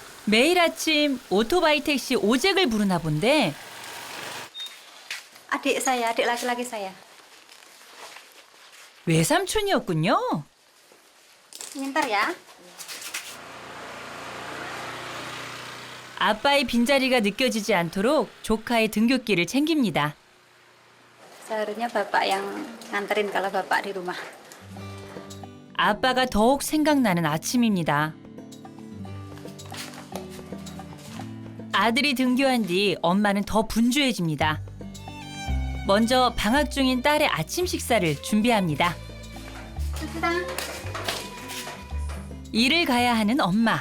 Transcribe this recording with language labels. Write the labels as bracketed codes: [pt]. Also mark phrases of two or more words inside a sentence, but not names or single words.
[ko] 매일 아침 오토바이 택시 오잭을 부르나 본데 [id] Adik saya, adik laki-laki saya. [ko] 외삼촌이었군요. [id] Pintar ya. [ko] 아빠의 빈자리가 느껴지지 않도록 조카의 등굣길을 챙깁니다. [id] Seharusnya bapak yang nganterin kalau bapak di rumah. [ko] 아빠가 더욱 생각나는 아침입니다. 아들이 등교한 뒤 엄마는 더 분주해집니다. 먼저 방학 중인 딸의 아침 식사를 준비합니다. 일을 가야 하는 엄마.